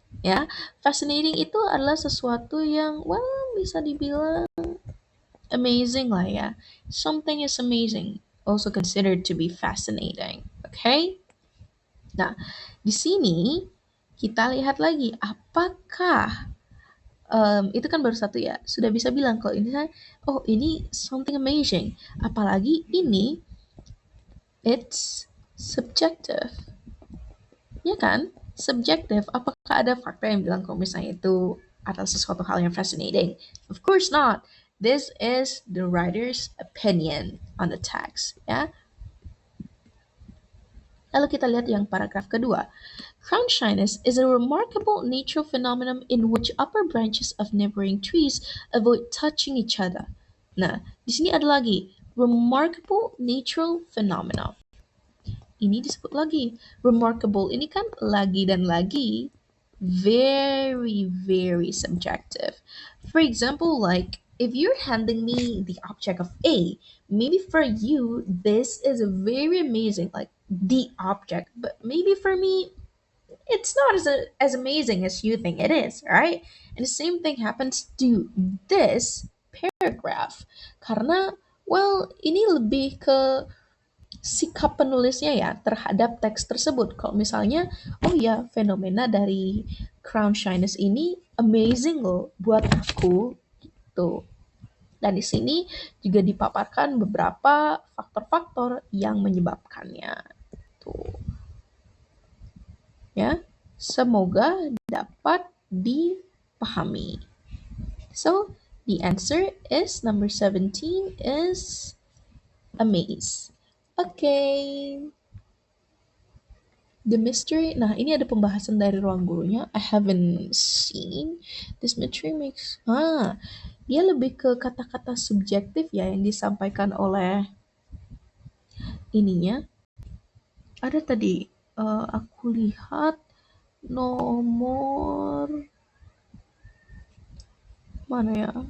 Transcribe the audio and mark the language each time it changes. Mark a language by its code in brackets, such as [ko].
[id] Ya, fascinating itu adalah sesuatu yang, well, bisa dibilang amazing lah ya. [en] Something is amazing, also considered to be fascinating. Okay? [id] Nah, di sini Kita lihat lagi, apakah itu kan baru satu ya, sudah bisa bilang kalau ini kan, oh ini [en] something amazing. [id] Apalagi ini, [en] it's subjective, [id] ya kan? Subjective. Apakah ada fakta yang bilang kalau misalnya itu adalah sesuatu hal yang fascinating? [en] Of course not. This is the writer's opinion on the text, ya. [id] Lalu kita lihat yang paragraf kedua. [en] Crown shyness is a remarkable natural phenomenon in which upper branches of neighboring trees avoid touching each other. [id] Nah, di sini ada lagi [en] remarkable natural phenomenon. [id] Ini disebut lagi remarkable. Ini kan lagi dan lagi [en] very very subjective. For example, like if you're handing me the object of A, maybe for you this is very amazing, like the object, but maybe for me it's not as amazing as you think it is, right? And the same thing happens to this paragraph. [id] Karena, well, ini lebih ke sikap penulisnya ya terhadap teks tersebut. Kalau misalnya, oh ya, fenomena dari crown shyness ini amazing loh buat aku, tuh. Dan di sini juga dipaparkan beberapa faktor-faktor yang menyebabkannya. Tuh, ya. Semoga dapat dipahami. [en] So, the answer is number 17 is amaze. Okay. The mystery. [id] Nah, ini ada pembahasan dari ruang gurunya. [en] I haven't seen. This mystery makes. [id] Dia lebih ke kata-kata subjektif ya yang disampaikan oleh ininya. Ada tadi aku lihat nomor mana ya?